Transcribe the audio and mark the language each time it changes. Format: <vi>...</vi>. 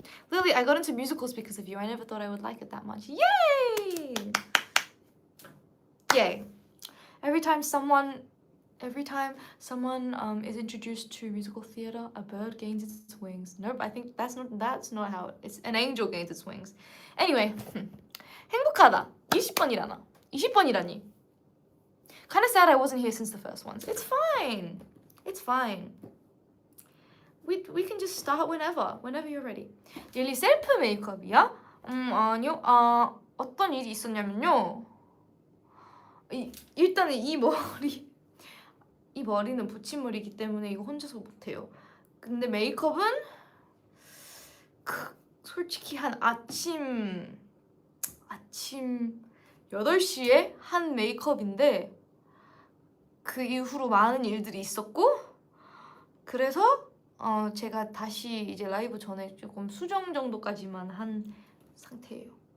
<en>Lily, I got into musicals because of you. I never thought I would like it that much. Yay! Yay. Every time someone is introduced to musical theater, a bird gains its wings. Nope, I think that's not how it's an angel gains its wings. Anyway,</en> <ko>행복하다. 20번이라니.</ko> <en>Kind of sad I wasn't here since the first ones. It's fine. We can just start whenever you're ready.</en> <ko>릴리 셀프 메이크업이야? 아니요. 어떤 일이 있었냐면요. 일단은 이 머리는 붙임머리이기 때문에 이거 혼자서 못해요. 근데 메이크업은 솔직히 한 아침 8시에 한 메이크업인데 그 이후로 많은 일들이 있었고 그래서 제가 다시 이제 라이브 전에 조금 수정 정도까지만 한 상태예요.</ko>